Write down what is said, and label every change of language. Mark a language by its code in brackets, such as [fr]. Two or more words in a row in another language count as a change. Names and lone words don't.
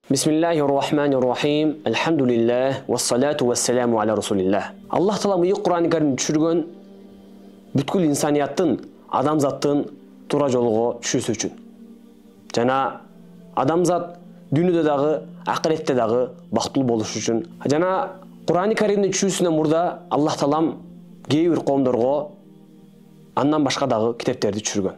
[ar] بسم الله الرحمن الرحيم الحمد لله والصلاة والسلام على رسول الله. الله تعالى [ky] бuyuk Кур'ан-ы Каримди түшүргөн бүткүл инсанияттын, адамзаттын туура жолго түшүүсү үчүн. Жана адамзат дүйнөдө дагы, акыретте дагы бактылуу болуш үчүн. Жана Кур'ан-ы Каримди түшүүсүнөн мурда Аллах Таалам кээ бир коомдорго андан башка дагы китептерди түшүргөн.